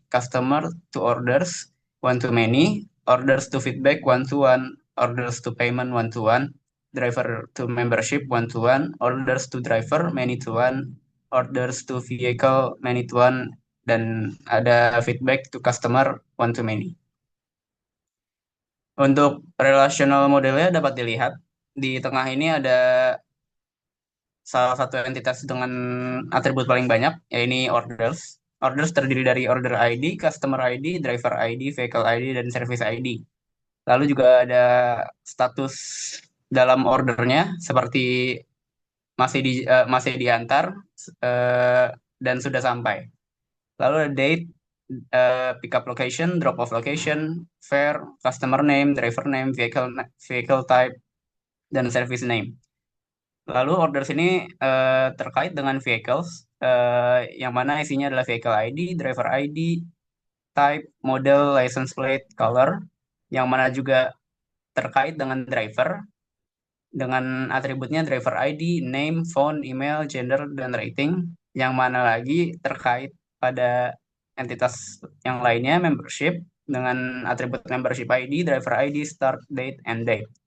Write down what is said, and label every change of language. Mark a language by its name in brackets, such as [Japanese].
[English] Customer to orders one to many. Orders to feedback one to one. Orders to payment one to one. Driver to membership one to one. Orders to driver many to one. Orders to vehicle many to one, [Indonesian] dan ada [English] feedback to customer one to many. [Indonesian] Untuk relational modelnya dapat dilihat di tengah ini ada salah satu entitas dengan atribut paling banyak, yaitu orders. Orders terdiri dari order ID, customer ID, driver ID, vehicle ID, dan service ID. Lalu juga ada status dalam ordernya seperti masih diantar, eh, dan sudah sampai. Lalu ada date, pickup location, drop off location, fare, customer name, driver name, vehicle type, dan service name. Lalu order sini terkait dengan vehicles, yang mana isinya adalah vehicle ID, driver ID, type, model, license plate, color, yang mana juga terkait dengan driver, dengan atributnya driver ID, name, phone, email, gender, dan rating, yang mana lagi terkait pada entitas yang lainnya, membership, dengan atribut membership ID, driver ID, start date, end date.